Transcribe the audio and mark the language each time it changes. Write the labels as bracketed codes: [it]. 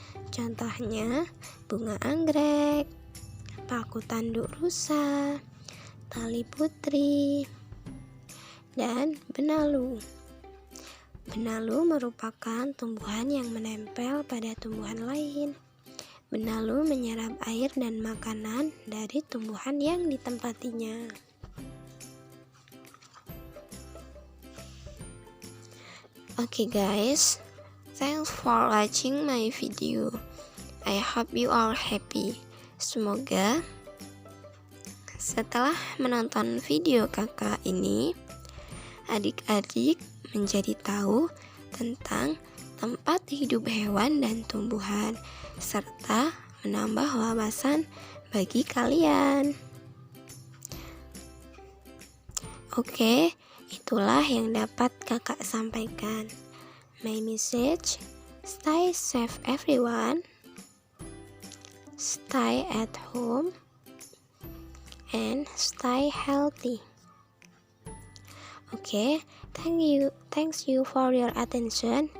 [id] Contohnya bunga anggrek, paku tanduk rusa, tali putri, dan benalu. Benalu merupakan tumbuhan yang menempel pada tumbuhan lain. Benalu menyerap air dan makanan dari tumbuhan yang ditempatinya. [en] Okay guys, thanks for watching my video. I hope you are happy. [id] Semoga setelah menonton video kakak ini, adik-adik menjadi tahu tentang tempat hidup hewan dan tumbuhan, serta menambah wawasan bagi kalian. Oke, itulah yang dapat kakak sampaikan. [en] My message, stay safe everyone, stay at home, and stay healthy. Okay, thanks you for your attention.